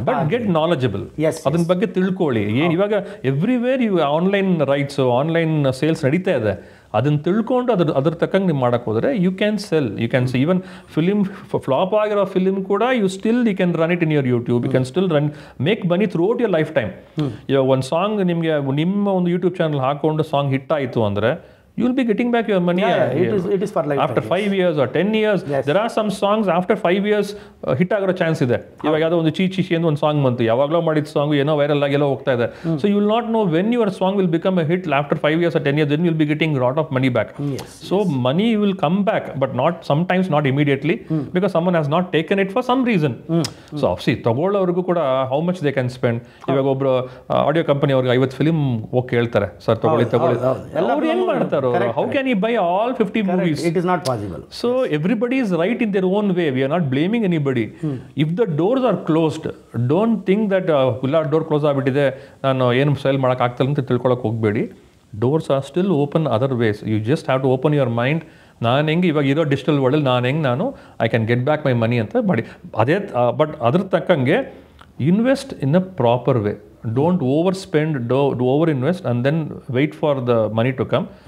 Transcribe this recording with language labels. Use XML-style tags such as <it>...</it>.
<en>but get knowledgeable,</en> <kn>ಅದನ್ನ ಬಗ್ಗೆ ತಿಳ್ಕೊಳ್ಳಿ.</kn> <en>ಇವಾಗ everywhere you online rights, online sales</en> <kn>ನಡೀತಾ ಇದೆ, ಅದನ್ನ ತಿಳ್ಕೊಂಡು ಅದ್ರ ತಕ್ಕಂಗೆ ನೀವು ಮಾಡಕ್ಕೆ ಹೋದರೆ</kn> <en>You can sell, you can even film flop ಆಗಿರೋ film ಕೂಡ you can run it in your YouTube, you can still make money throughout your lifetime.</en> <kn>ಇವಾಗ ಒಂದು ಸಾಂಗ್ ನಿಮಗೆ ನಿಮ್ಮ ಒಂದು ಯೂಟ್ಯೂಬ್ ಚಾನಲ್ ಹಾಕೊಂಡು ಸಾಂಗ್ ಹಿಟ್ ಆಯಿತು ಅಂದರೆ</kn> <en>you will be getting back your money. It is for life. After 5 years or 10 years, there are some songs after 5 years hit</en> <kn>ಆಗೋ chance ಇದೆ. ಇವಾಗ ಯಾವುದೋ ಒಂದು ಚೀಚಿ ಅಂತ ಒಂದು ಸಾಂಗ್ ಬಂತು, ಯಾವಾಗಲೂ ಮಾಡಿದ ಸಾಂಗ್ ಏನೋ ವೈರಲ್ ಆಗಿ ಎಲ್ಲೋ ಹೋಗ್ತಾ ಇದೆ.</kn> <en>So you will not know when your song will become a hit after 5 years or 10 years, then you will be getting a lot of money back. So money will come back, but sometimes not immediately, because someone has not taken it for some reason. So see,</en> <kn>ತಗೊಳ್ಳೋರ್ಗೂ ಕೂಡ</kn> <en>how much they can spend.</en> <kn>ಇವಾಗ ಒಬ್ರು audio company ಅವ್ರಿಗೆ 50 film ಹೋಗಿ ಹೇಳ್ತಾರೆ, sir ತಗೊಳ್ಳಿ ಅವ್ರು ಏನು ಮಾಡ್ತಾರೆ?</kn> <en>How can he buy all 50 movies? It is not possible. So everybody is right in their own way. We are not blaming anybody. If the doors are closed, don't think that door close</en> <kn>ಆಗ್ಬಿಟ್ಟಿದೆ, ನಾನು ಏನು sale ಮಾಡಕ್ಕೆ ಆಗ್ತಿಲ್ಲ ಅಂತ ತಿಳ್ಕೊಳಕ್ಕೆ ಹೋಗಬೇಡಿ.</kn> <en>Doors are still open other ways. You just have to open your mind.</en> <kn>ನಾನು ಹೆಂಗೆ ಇವಾಗ ಇರೋ ಡಿಜಿಟಲ್ ವರ್ಲ್ಡ್ ನಾನು</kn> <en>I can get back my money</en> <kn>ಅಂತ ಮಾಡಿ ಅದೇ.</kn> <en>but</en> <kn>ಅದ್ರ ತಕ್ಕಂಗೆ</kn> <en>Invest in a proper way. Don't overspend, overinvest and then wait for the money to come.</en>